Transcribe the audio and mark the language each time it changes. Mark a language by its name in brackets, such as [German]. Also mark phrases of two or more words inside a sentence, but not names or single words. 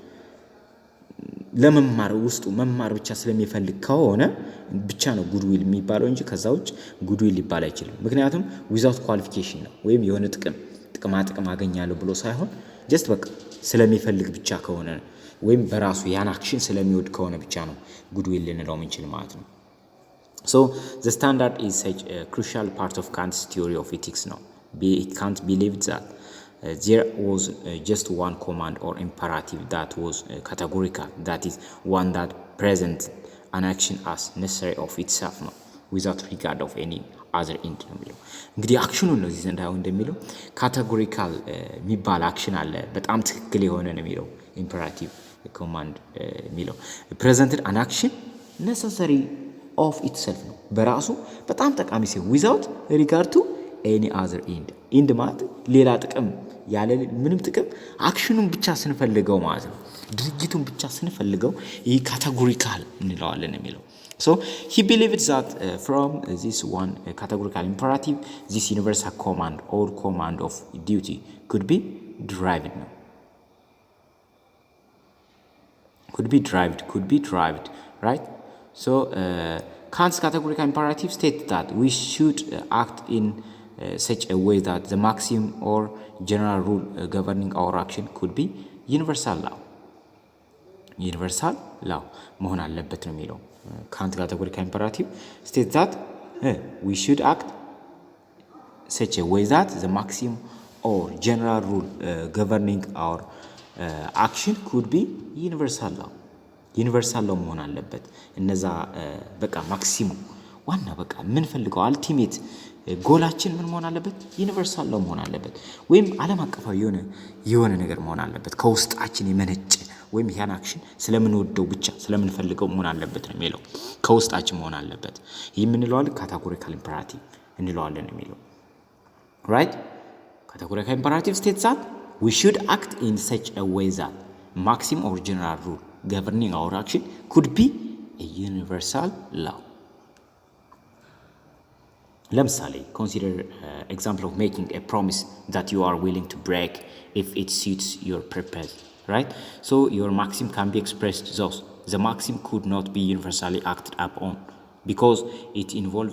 [Amharic] ለመማር ውስጡ መማር ብቻ ስለሚፈልግ ከሆነ ብቻ ነው [English] good will [Amharic] የሚባለው እንጂ ከዛውጭ [English] good will [Amharic] ሊባል አይችልም ምክንያቱም [English] without qualification [Amharic] ነው ወይም የሆነ ጥቅም አገኛለሁ ብሎ ሳይሆን ጀስት በቃ ስለሚፈልግ ብቻ ከሆነ ወይም በራሱ ያን አክሽን ስለሚወድ ከሆነ ብቻ ነው ጉድ ዊል ልንለው የምንችል ማለት ነው [English] so the standard is such a crucial part of Kant's theory of ethics now Kant believed that there was just one command or imperative that was categorical, that is one that presents an action as necessary of itself ነው without regard of any other end [Amharic] ነው የሚለው። እንግዲህ አክሽኑን ነው እዚህ ዘንድ አሁን እንደሚለው ካቴጎሪካል የሚባል አክሽን አለ በጣም ትክክል የሆነ ነው የሚለው [English] imperative command [Amharic] የሚለው presented [English] an action necessary of itself [Amharic] ነው በራሱ በጣም ጠቃሚ ሲሆን [English] without regard to any other end [Amharic] ማለት ሌላ ጥቅም ያለ ምንም ጥቅም አክሽኑን ብቻ ስንፈልገው ማለት ነው ድርጊቱን ብቻ ስንፈልገው ይሄ ካቴጎሪካል እንለዋለን የሚለው [English] so he believed that from this one categorical imperative this universal command or command of duty could be derived no? could be derived right so Kant's categorical imperative states that we should act in such a way that the maxim or general rule governing our action could be universal law [Amharic] መሆን አለበት ነው የሚለው [English] Kant's categorical imperative states that we should act such a way that the maxim or general rule governing our action could be universal law [Amharic] መሆን አለበት እነዛ በቃ ማክሲሙም ዋና በቃ ምን ፈልገው አልቲሜት ጎላችን ምን መሆን አለበት [English] universal law [Amharic] መሆን አለበት ወይም ዓለም አቀፋዊ የሆነ ነገር መሆን አለበት ከውስጣችን የመነጨ ወይም ያን አክሽን ስለምንወደው ብቻ ስለምንፈልገው መሆን አለበት ነው የሚለው ከውስጣችን መሆን አለበት ይሄ ምን እንለዋለን [English] categorical imperative [Amharic] እንለዋለን የሚለው [English] right categorical imperative states that we should act in such a way that maxim or general rule governing our action could be a universal law ለምሳሌ consider example of making a promise that you are willing to break if it suits your purpose right so your maxim can be expressed thus the maxim could not be universally acted upon because it involves